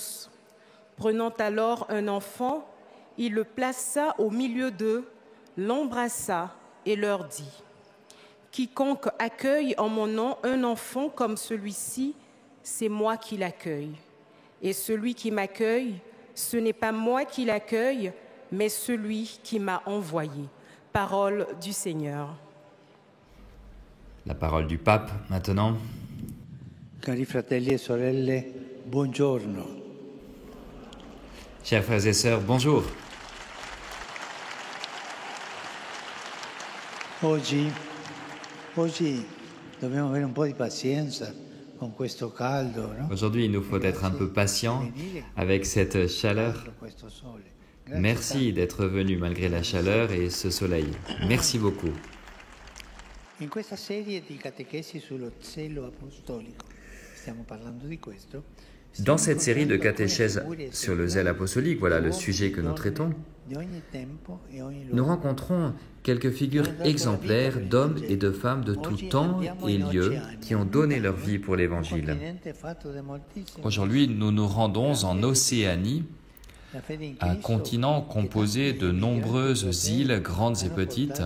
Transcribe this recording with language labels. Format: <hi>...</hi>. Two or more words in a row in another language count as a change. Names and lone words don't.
<fr>» Prenant alors un enfant, il le plaça au milieu d'eux, l'embrassa et leur dit : « Quiconque accueille en mon nom un enfant comme celui-ci, c'est moi qui l'accueille. Et celui qui m'accueille, ce n'est pas moi qui l'accueille, mais celui qui m'a envoyé. » Parole du Seigneur. La parole du pape maintenant.</fr> <it>Cari fratelli e sorelle, buongiorno.</it> <fr>Chers frères et sœurs, bonjour.</fr> <it>Oggi dobbiamo avere un po' di pazienza con questo caldo, no?</it> <fr>Aujourd'hui, il nous faut être un peu patient avec cette chaleur. Merci d'être venu malgré la chaleur et ce soleil. Merci beaucoup.</fr> <it>In questa serie di catechesi sullo zelo apostolico, stiamo parlando di questo.</it> <fr>Dans cette série de catéchèses sur le zèle apostolique, voilà le sujet que nous traitons, nous rencontrons quelques figures exemplaires d'hommes et de femmes de tout temps et lieu qui ont donné leur vie pour l'Évangile. Aujourd'hui, nous nous rendons en Océanie, un continent composé de nombreuses îles grandes et petites.</fr>